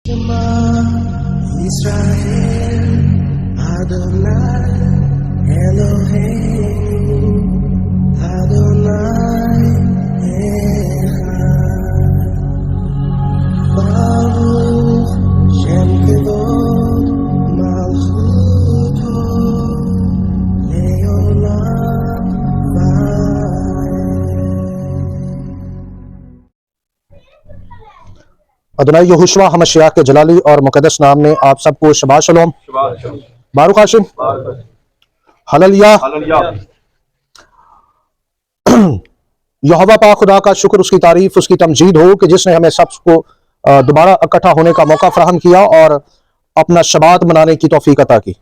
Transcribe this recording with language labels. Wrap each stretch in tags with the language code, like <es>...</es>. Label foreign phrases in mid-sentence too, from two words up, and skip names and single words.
<he>ישראל, אדוני, אלוהים, אדוני, אחד, ברוך שם כבוד מלכותו, לעולם אדוני ישוע המשיח</he> <ur>کے جلالی اور مقدس نام میں آپ سب کو</ur> <he>שבת שלום. ברוך השם, הללויה.</he> <ur>یہوواہ پاک خدا کا شکر، اس کی تعریف، اس کی تمجید ہو کہ جس نے ہمیں سب کو دوبارہ اکٹھا ہونے کا موقع فراہم کیا اور اپنا شبات منانے کی توفیق عطا کی.</ur>